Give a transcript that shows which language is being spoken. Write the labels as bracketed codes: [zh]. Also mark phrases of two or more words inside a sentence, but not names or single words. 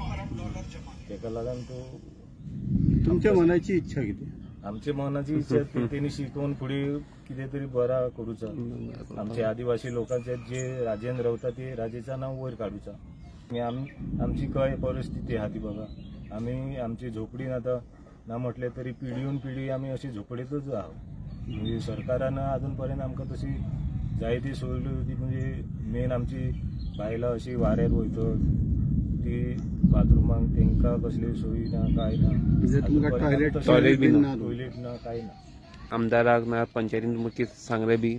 [kok] तेका लागून तो. तुमच्या मनाची इच्छा किती? आमच्या मनाची इच्छा तेणी शिकून फुडें कितें तरी बरा करूचा. आमचे आदिवासी लोकांचे जे राज्यान रावता ते राज्याचं नाव वयर काडूचा. आमची काय परिस्थिती आहा ती बघा. आम्ही आमची झोपडीन आता ना म्हटले तरी पिढीहून पिढी आम्ही अशी झोपडीतच आहोत. म्हणजे सरकारानं अजूनपर्यंत आमकां तशी जायती सोय होती. म्हणजे मेन आमची बायलां अशी वाऱ्यार वयतात ती बाथरुमांक तेंकां कसली सोयी ना काय ना. टॉयलेट ना काय ना. आमदाराक ना पंचायतीन तुमकां सांगले बी?